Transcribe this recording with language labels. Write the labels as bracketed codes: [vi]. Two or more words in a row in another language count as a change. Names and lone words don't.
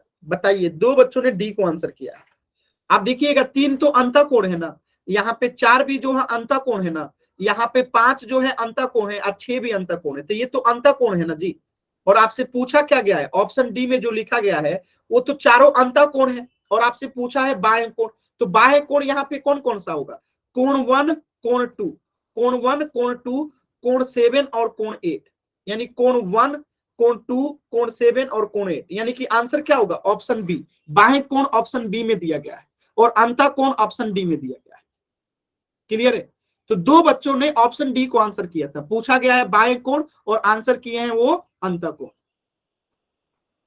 [hi] बताइए, 2 बच्चों ने डी को आंसर किया। आप देखिएगा 3 तो अंतःकोण है ना, यहाँ पे 4 भी जो है अंतःकोण है ना, यहाँ पे 5 जो है अंतःकोण है और 6 भी अंतःकोण है, तो ये तो अंतःकोण है ना जी। और आपसे पूछा क्या गया है? [en] option D [hi] में जो लिखा गया है वो तो चारों अंतःकोण है, और आपसे पूछा है बाह्य कोण, तो बाह्य कोण यहाँ पे कौन कौन सा होगा? कोण 1, कोण 2, कोण 1, कोण 2, कोण 7 और कोण 8, यानी कोण 1, कोण 2, कोण 7 और कोण 8, यानी कि आंसर क्या होगा? [en] option B. [hi] बाह्य कोण [en] option B [hi] में दिया गया है और अंतःकोण [en] option D [hi] में दिया गया है। क्लियर है? तो 2 बच्चों ने [en] option D [hi] को आंसर किया था, पूछा गया है बाह्य कोण और आंसर किए हैं वो अंतःकोण।